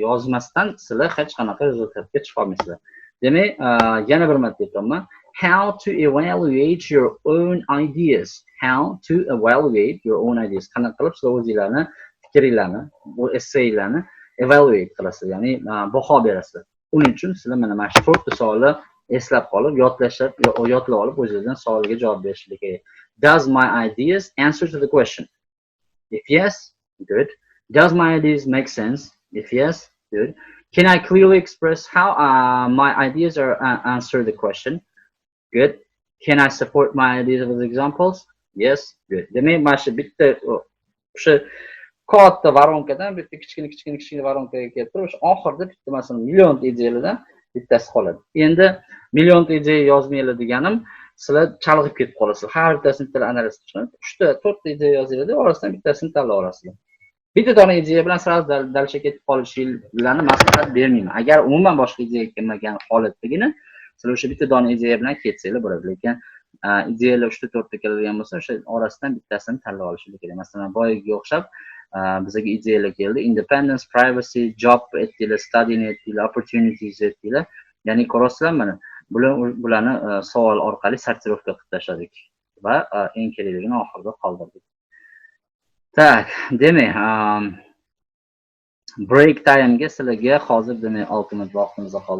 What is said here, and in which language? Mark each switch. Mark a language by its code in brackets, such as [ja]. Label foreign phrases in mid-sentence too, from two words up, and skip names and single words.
[uz] Yozmasdan sizlar hech qanaqa rezultatga chiqa olmaysizlar. Demak, yana bir marta aytaman. [en] How to evaluate your own ideas. How to evaluate your own ideas. [uz] Qanaqa qilib sizlar o'zingizlarni fikringlarni, bu essaylarni evaluate qilasizlar, ya'ni baho berasizlar. Uning uchun sizlar mana shu 4 ta savolni eslab qolib, yodlab olib o'zingizdan savolga javob berishingiz kerak. [en] Does my ideas answer to the question? If yes, good. Does my ideas make sense? If yes, good. Can I clearly express how my ideas are answer the question? Good. Can I support my ideas with examples? Yes, good. [uz] Demak, mana shu bitta o'sha katta varonkadan bitta kichkina varonkaga kelib turib, o'sha oxirida bitta masalan millionta ideyalardan bittasi qoladi. Endi millionta ideya yozmanglar deganim, sizlar chalg'ib ketib qolasizlar. Har bittasini til analiz qilib, 3 ta 4 ta ideya yozinglar, orasidan bittasini tanlab olasizlar. Bitta dona ideya bilan sirasiz dalsha ketib qolishinglarni maslahat bermayman. Agar umuman boshqa ideya kelmagan holatdagina sizlar o'sha bitta dona ideya bilan ketsanglar bo'ladi. Lekin ideyalar 3 ta 4 ta keladigan bo'lsa, o'sha orasidan bittasini tanlab olishingiz kerak. Masalan, boyagiga o'xshab bizga ideyalar keldi. [en] Independence, privacy, job [uz] aytdilar, studying aytdilar, opportunities aytdilar. Ya'ni ko'rasizlar mana bularni savol orqali sortirovka qilib tashladik va eng kerakligini oxirida qoldirdik. Tak, demak, [en] break time'ga [uz] sizlarga hozir demak 6 minut vaqtimiz qoldi.